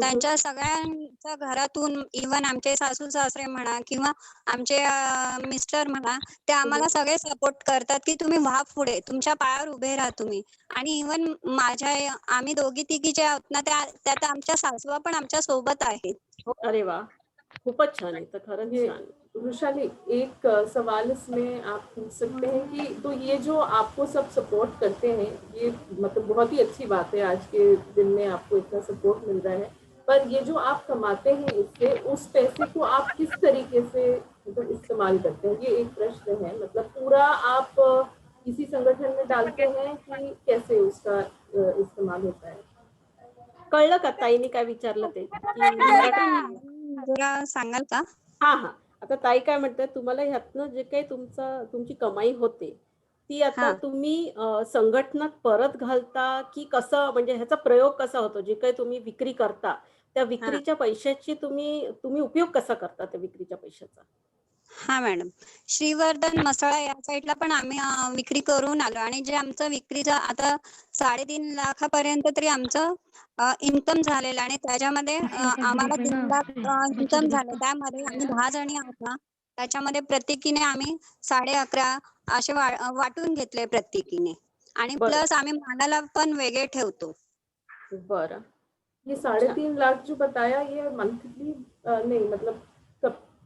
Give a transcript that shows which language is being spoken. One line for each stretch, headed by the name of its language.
Marathi: त्यांच्या सगळ्यांच्या घरातून इव्हन आमचे सासू-सासरे म्हणा किंवा आमचे मिस्टर म्हणा, ते हं, हं. आम्हाला सगळे सपोर्ट करतात, की तुम्ही व्हा पुढे, तुमच्या पायावर उभे राहा तुम्ही. आणि इव्हन आम्ही दोघी-तिघी जे आहोत ना, त्यात आमच्या सासवा पण आमच्या सोबत आहेत. अरे वाह! खूपच छान आहे. तर खरंच
Hindi: ये
Marathi: छान.
Hindi: वृषाली एक सवाल इसमें आप पूछ सकते हैं कि तो ये जो आपको सब सपोर्ट करते हैं ये मतलब बहुत ही अच्छी बात है आज के दिन में आपको इतना सपोर्ट मिल रहा है पर ये जो आप कमाते हैं इससे उस पैसे को आप किस तरीके से मतलब इस्तेमाल करते हैं ये एक प्रश्न है मतलब पूरा आप किसी संगठन में डालते हैं कि कैसे उसका इस्तेमाल होता है
Marathi: कळलं का ताईने काय विचारलं ते? की नाही मॅडम जरा सांगाल का? हां, हां. आता ताई काय म्हणतायत, तुम्हाला ह्यातनं जे काही तुमची कमाई होते, ती आता हां. तुम्ही संघटनात परत घालता, की कसं म्हणजे ह्याचा प्रयोग कसा होतो? जे काही तुम्ही विक्री करता, त्या हां. विक्रीच्या पैशाची तुम्ही तुम्ही उपयोग कसा करता त्या विक्रीच्या पैशाचा? हां मॅडम. श्रीवर्धन मसाला या साइडला पण आम्ही विक्री करून आलो आणि जे आमचं विक्रीचं आता 3.5 लाखापर्यंत तरी आमचं इन्कम झालेलं आणि त्याच्यामध्ये आम्हाला 3 लाख इन्कम झालं. त्यामध्ये आम्ही 10 जणी आहोत ना, त्याच्यामध्ये प्रत्येकीने आम्ही 11.5 असे वाटून घेतले प्रत्येकीने आणि बरं, प्लस आम्ही मालाला पण वेगळे ठेवतो. बरं.
Hindi: ये अच्छा. 3.5 लाख जो बताया ये मंथली नहीं मतलब सब